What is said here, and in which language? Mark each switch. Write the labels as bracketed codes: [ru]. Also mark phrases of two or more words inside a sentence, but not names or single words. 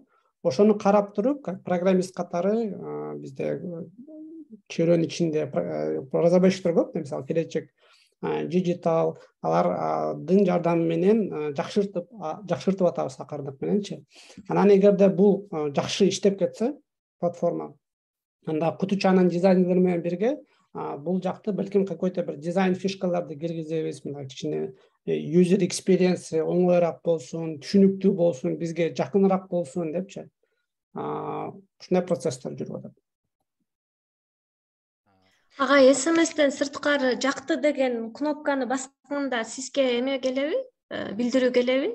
[ky] Ошону карап туруп, [ru] как программист [ky] катары бизде чөйрөнүн ичинде разработчиктер көп, мисалы келечек digital алардын жардамы менен жакшыртып атабыз акырындык мененчи. Анан эгерде бул жакшы иштеп кетсе платформа, анда кутучанын дизайнерлери менен бирге бул жакты балким какой-то бир дизайн фишкаларды киргизебиз, мына кичине [en] user experience [ky] оңоюраак болсун, түшүнүктүү болсун, бизге жакыныраак болсун депчи. Ушундай процесстер жүрүп атат. Агай, SMS-тен сырткары жакты деген кнопканы басканда сизге эме келеби? Билдирүү келеби?